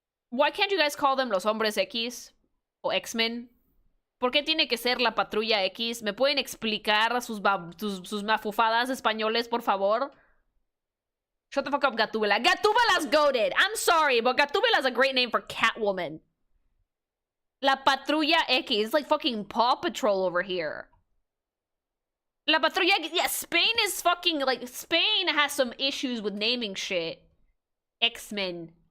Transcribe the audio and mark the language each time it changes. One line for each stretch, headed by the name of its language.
English: Why can't you guys call them los Hombres X? O X-Men?
Spanish: ¿Por qué tiene que ser la Patrulla X? ¿Me pueden explicar sus mafufadas españoles, por favor?
English: Shut the fuck up, Gatúbela. Gatúbela's goated. I'm sorry, but Gatúbela's a great name for Catwoman. La Patrulla X. It's like fucking Paw Patrol over here. La Patrulla X. Yeah, Spain is fucking, like, Spain has some issues with naming shit. X-Men.